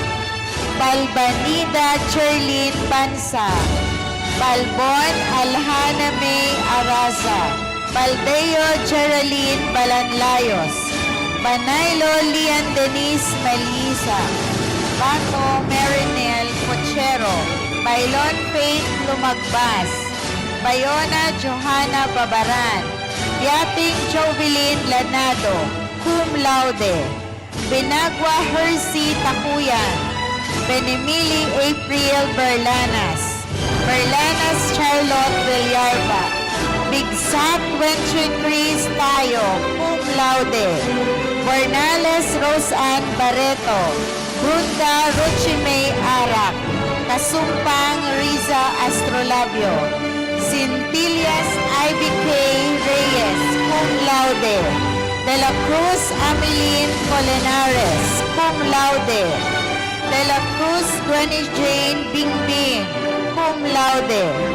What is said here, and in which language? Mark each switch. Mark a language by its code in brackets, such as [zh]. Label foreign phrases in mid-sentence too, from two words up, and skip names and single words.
[en] Balbanida Cherlin Bansa, Balbon Alhana May Araza, Baldeo Geraldine Balanlayos, Banaylo Lian Denise Melisa, Bato Marinel Pochero, Bailon Faith Lumagbas, Bayona Johanna Babaran, Yating Jovelyn Lanado, [la] cum laude, [en] Benagua Hersey Takuyan, Benemili April Berlanas, Berlanas Charlotte Villarba, Bigsat Wenchicris Tayo, [la] cum laude, [en] Bernales Roseanne Barreto, Brunda Ruchimay Arak, Kasumpang Riza Astrolabio, Cintillas IBK Reyes, [la] cum laude, [en] De la Cruz Ameline Colinares, [la] cum laude, [en] De la Cruz Granny Jane Bingbing, [la] cum laude,